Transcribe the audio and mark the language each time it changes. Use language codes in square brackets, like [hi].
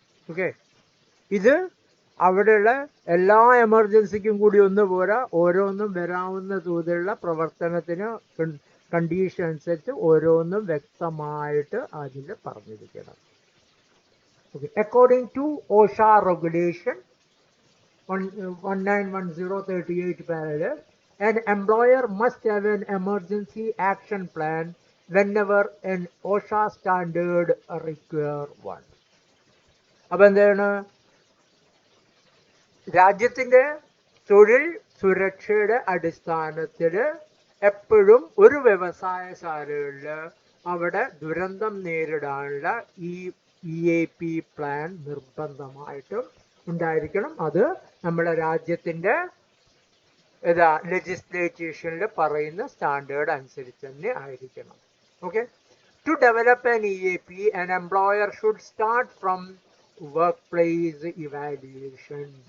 [ml] Okay, ഇത് അവിടെയുള്ള എല്ലാ എമർജൻസിക്കും കൂടി ഒന്ന് പോരാ, ഓരോന്നും വരാവുന്ന തോതിലുള്ള പ്രവർത്തനത്തിന് കണ്ടീഷൻ അനുസരിച്ച് ഓരോന്നും വ്യക്തമായിട്ട് അതിൽ പറഞ്ഞിരിക്കണം. [en] Okay, according to OSHA regulation 191038 parallel, an employer must have an emergency action plan whenever an OSHA standard require one. [ml] അപ്പം എന്താണ് രാജ്യത്തിൻ്റെ തൊഴിൽ സുരക്ഷയുടെ അടിസ്ഥാനത്തിൽ എപ്പോഴും ഒരു വ്യവസായശാലകളിൽ അവിടെ ദുരന്തം നേരിടാനുള്ള ഈ EAP പ്ലാൻ നിർബന്ധമായിട്ടും ഉണ്ടായിരിക്കണം. അത് നമ്മുടെ രാജ്യത്തിൻ്റെ ലെജിസ്ലേറ്റേഷനിൽ പറയുന്ന സ്റ്റാൻഡേർഡ് അനുസരിച്ച് തന്നെ ആയിരിക്കണം. [en] Okay, to develop an EAP, an employer should start from workplace evaluation.